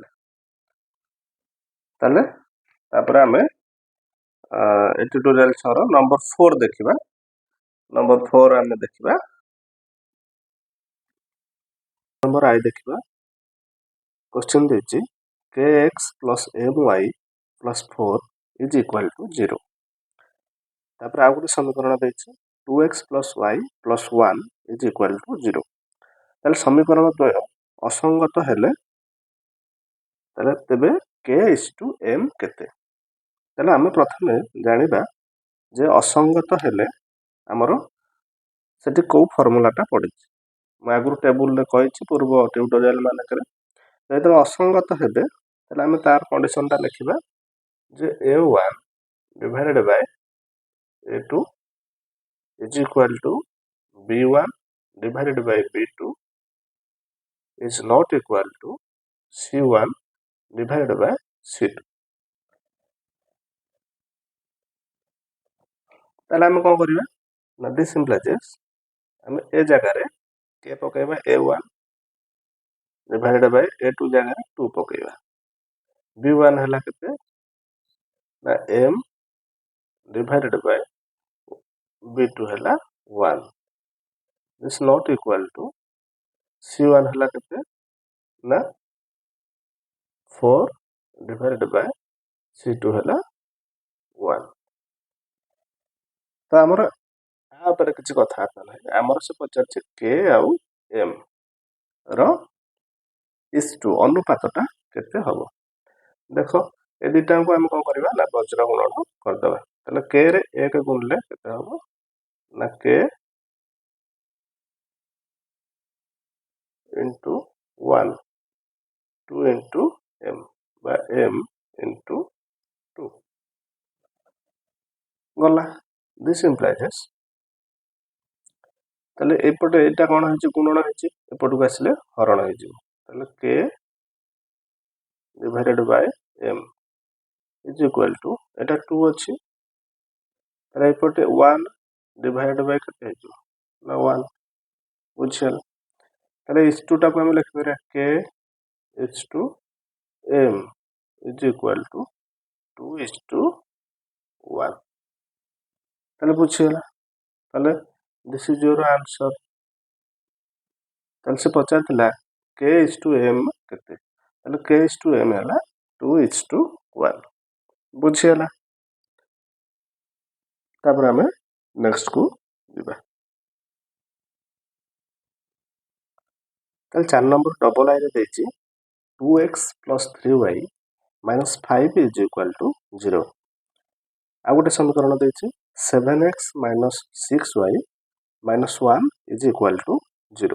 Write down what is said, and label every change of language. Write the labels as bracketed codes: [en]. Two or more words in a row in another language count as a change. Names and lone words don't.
[or] ତାହେଲେ ତାପରେ ଆମେ ଏ ଟ୍ୟୁଟୋରିଆଲ 6ର ନମ୍ବର 4 ଦେଖିବା। ନମ୍ବର 4 ଆମେ ଦେଖିବା, ନମ୍ବର I ଦେଖିବା। [en] क्वेश्चन ଦେଇଛି kx plus my plus 4 is equal to 0। [or] ତାପରେ ଆଉ ଗୋଟେ ସମୀକରଣ ଦେଇଛି [en] 2x plus y plus 1 is equal to 0। [or] ତାହେଲେ ସମୀକରଣ ଦ୍ୱୟ ଅସଙ୍ଗତ ହେଲେ ତାହେଲେ ତେବେ [en] k is to m [or] କେତେ? ତାହେଲେ ଆମେ ପ୍ରଥମେ ଜାଣିବା ଯେ ଅସଙ୍ଗତ ହେଲେ ଆମର ସେଠି କୋଉ ଫର୍ମୁଲାଟା ପଡ଼ିଛି। ମୁଁ ଆଗରୁ ଟେବୁଲରେ କହିଛି ପୂର୍ବ ଟ୍ୟୁଟୋରିଆଲ ମାନଙ୍କରେ। ଯେତେବେଳେ ଅସଙ୍ଗତ ହେବେ ତାହେଲେ ଆମେ ତାର କଣ୍ଡିସନଟା ଲେଖିବା ଯେ [en] a1 divided by a2 is equal to b1 divided by b2 is not equal to c1 divided by c2। [or] ତାହେଲେ ଆମେ କ'ଣ କରିବା ନା [en] this implies [or] ଆମେ ଏ ଜାଗାରେ k ପକେଇବା [en] a1 divided by a2 [or] ଜାଗାରେ 2 ପକେଇବା। [en] b1 [or] ହେଲା କେତେ ନା [en] m divided by b2 ହେଲା 1 is not equal to c1 [or] ହେଲା କେତେ ନା [en] 4 divided by c2 ହେଲା 1। [or] ତ ଆମର ଆ ଉପରେ କିଛି କଥାବାର୍ତ୍ତା ନାହିଁ। ଆମର ସେ ପଚାରିଛି k ଆଉ m ର ଇଷ୍ଟୁ ଅନୁପାତଟା କେତେ ହବ। ଦେଖ ଏ ଦୁଇଟାଙ୍କୁ ଆମେ କ'ଣ କରିବା ନା ବଜ୍ର ଗୁଣନ କରିଦେବା। ତାହେଲେ k ରେ 1 ଗୁଣିଲେ କେତେ ହବ ନା [en] k into 1 2 into m [or] ବା [en] m into 2 [or] ଗଲା। [en] this implies [or] ତାହେଲେ ଏପଟେ ଏଇଟା କ'ଣ ହେଇଛି ଗୁଣନ ହେଇଛି, ଏପଟକୁ ଆସିଲେ ହରଣ ହେଇଯିବ। ତାହେଲେ [en] k divided by m is equal to [or] ଏଟା 2 ଅଛି, ତାହେଲେ ଏପଟେ [en] 1 divided by [or] କେତେ ହେଇଯିବ ନା 1 ବୁଝିଗଲା। ତାହେଲେ ଇଷ୍ଟୁଟାକୁ ଆମେ ଲେଖିପାରିବା [en] k is to m is equal to 2 is to 1। [or] ତାହେଲେ ବୁଝିଗଲା। ତାହେଲେ [en] this is your answer. [or] ତାହେଲେ ସେ ପଚାରିଥିଲା [en] k is to m [or] କେତେ, ତାହେଲେ [en] k is to m ହେଲା 2 is to 1 ବୁଝିଗଲା। [or] ତାପରେ ଆମେ ନେକ୍ସଟକୁ ଯିବା। ତାହେଲେ 4 ନମ୍ବର ଡବଲ ଆଇରେ ଦେଇଛି [en] 2x plus 3y minus 5 is equal to 0। [or] ଆଉ ଗୋଟେ ସମୀକରଣ ଦେଇଛି [en] 7x minus 6y minus 1 is equal to 0।